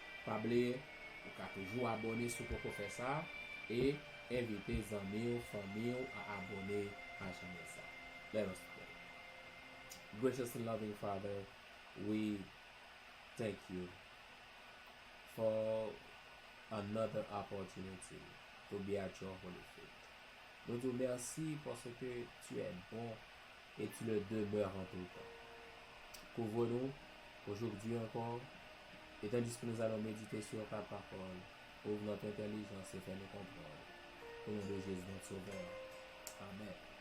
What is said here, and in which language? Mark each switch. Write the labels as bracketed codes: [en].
[fr] Pas oublier, vous pouvez toujours abonner sur pour faire ça et inviter les amis, famille à abonner à jamais ça. [en] Let us pray. Gracious and loving Father, we thank you for another opportunity to be at your holy feet. [fr] Nous te remercions parce que tu es bon et tu le demeures en tout temps. Couvre-nous aujourd'hui encore, et tandis que nous allons méditer sur ta parole, ouvre notre intelligence et fais-nous comprendre. Au nom de Jésus, notre Sauveur. Amen.